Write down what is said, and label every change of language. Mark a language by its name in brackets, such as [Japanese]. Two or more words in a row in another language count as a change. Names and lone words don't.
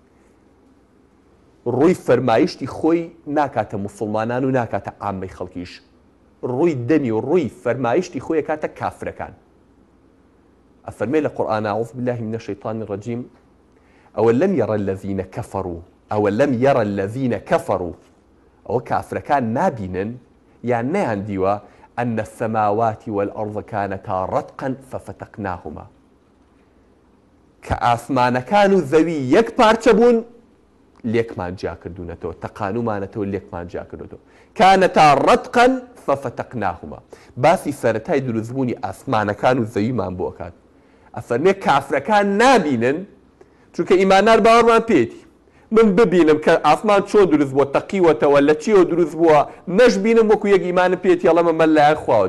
[Central Kurdish] ڕووی فەرمایشتی خۆی ناکاتە موسڵمانان و ناکاتە عامەی خەڵکیش ڕووی دەمی و ڕووی فەرمایشتی خۆی کاتە کافرەکان ئەفەرمێ لە قورئان [Arabic] أعوذ بالله من الشيطان الرجيم أولم يرى الذين كفروا أولم يرى الذين كفروا [Central Kurdish] ئەوە کافرەکان نابینن یان نەیاندیوە [Arabic] أن السماوات والأرض كانتا رتقا ففتقناهما [Central Kurdish] کە ئاسمانەکان و زەوی یەک پارچە بوون لێکمان جیا کردوونەتەوە تەقانومانەتەوە لێکمان جیا کردوێتەوە [Arabic] كانتا رتقا ففتقناهما [Central Kurdish] باسی سەرەتای دروستبوونی ئاسمانەکان و زەویمان بۆ کات ئەفەرمێ کافرەکان نابینن چونکە ئیماندار باوەڕمان پێێتی من ببینم کە ئاسمان چۆن دروست بووە تەقیوەتەوە لە چیەوە دروست بووە نەش بینم وەکو یەک ئیمانم پێێتی ئەڵەمە مە لایەن خواوە